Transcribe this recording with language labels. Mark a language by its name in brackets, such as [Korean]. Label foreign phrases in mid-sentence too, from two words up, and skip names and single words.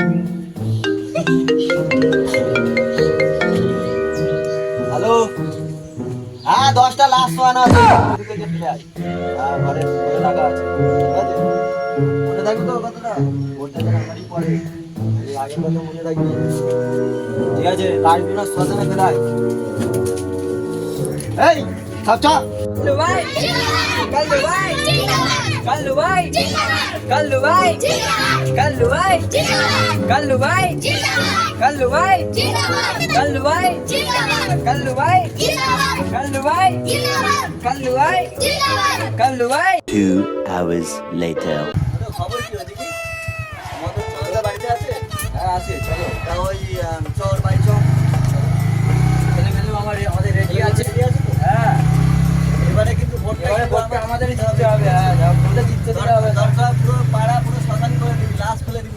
[Bangla] হ্যালো, হ্যাঁ 10টা [English] last one [Bangla] আছে, ঘরে টাকা আছে, ঠিক আছে? মনে থাকবে তো কথাটা? ভোটটা যেন আমারই পড়ে, এই আগের কথা মনে রাখবি, ঠিক আছে? লাশগুলো শ্মশানে ফেলাই। এই সব চ। [Hindi] कल्लू भाई कल्लू भाई कल्लू भाई कल्लू भाई कल्लू भाई कल्लू भाई कल्लू भाई कल्लू भाई कल्लू भाई कल्लू भाई कल्लू भाई कल्लू भाई [English] 2 hours later. [Bangla] খবর কি হয়েছে কি? আমাদের চাঁদা বাড়িতে আছে? হ্যাঁ আছে, চলো তা ওই চল বাড়ি চল। ছেলে মেলে আমাদের রেডি আছে। ঠিক আছে তো? হ্যাঁ এবারে কিন্তু ভোটটা এবারে কিন্তু ভোটটা আমাদেরই জিততে হবে। হ্যাঁ ভোটটা জিততে দিতে হবে। দরকার পুরো পাড়া পুরো শ্মশান করে দিবি, লাশ ফেলে দিবি,